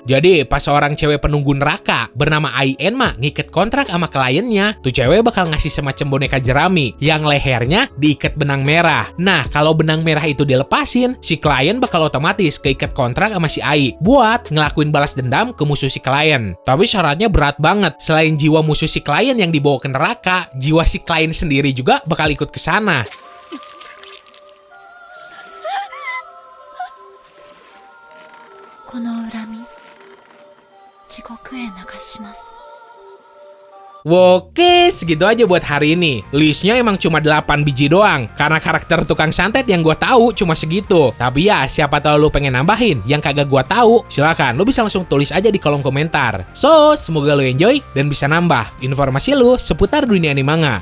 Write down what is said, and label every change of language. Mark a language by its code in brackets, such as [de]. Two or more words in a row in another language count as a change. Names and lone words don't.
[id] Jadi, pas seorang cewek penunggu neraka bernama Ai Enma ngiket kontrak sama kliennya, tuh cewek bakal ngasih semacam boneka jerami yang lehernya diikat benang merah. Nah, kalau benang merah itu dilepasin, si klien bakal otomatis keikat kontrak sama si Ai buat ngelakuin balas dendam ke musuh si klien. Tapi syaratnya berat banget. Selain jiwa musuh si klien yang dibawa ke neraka, jiwa si klien sendiri juga bakal ikut ke sana. [ja] この恨み地獄へ流します。 [id] Oke, segitu aja buat hari ini. Listnya emang cuma 8 biji doang, karena karakter tukang santet yang gue tahu cuma segitu. Tapi ya, siapa tahu lu pengen nambahin yang kagak gue tahu, silakan lu bisa langsung tulis aja di kolom komentar. So, semoga lu enjoy dan bisa nambah informasi lu seputar dunia anime manga.